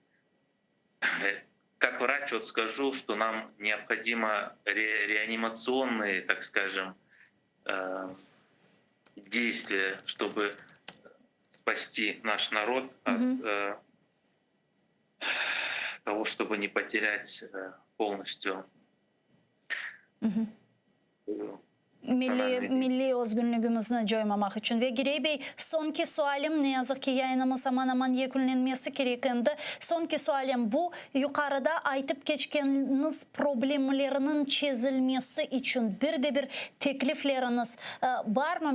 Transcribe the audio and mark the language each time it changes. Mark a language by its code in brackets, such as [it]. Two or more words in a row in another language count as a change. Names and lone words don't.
[ru] Как врач вот скажу, что нам необходимо реанимационные, так скажем, действия, чтобы спасти наш народ от того, чтобы не потерять полностью [crh] Milli özgünlüğümüzü joymamak için ve Girey Bey sonki sualim ne yazık ki yayınımız aman aman yekunlenmesi gerekende. Sonki sualim bu yukarıda aytıp geçkeniz problemlerinin çözülmesi için bir de bir teklifleriniz var mı?